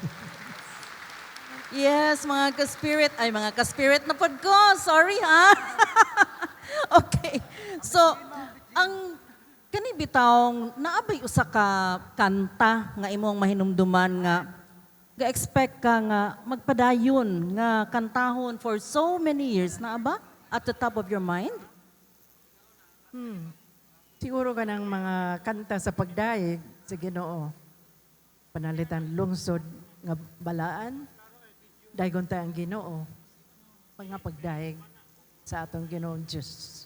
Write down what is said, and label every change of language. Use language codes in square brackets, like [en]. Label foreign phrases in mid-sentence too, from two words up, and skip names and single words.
[ceb] Yes, mga ka-spirit na pod ko. Sorry ha. Okay. So, ang kani bitawng naabay usa ka kanta nga imong mahinumduman nga ga-expect ka nga magpadayon nga kantahon [en] for so many years [ceb] na ba [en] at the top of your mind? [ceb] Siguro ka ng mga kanta sa pagdaig sa Ginoo. Panalitan lungsod nga balaan. Daygon ta ang Ginoo. Mga pagdaig sa atong Ginoong Diyos.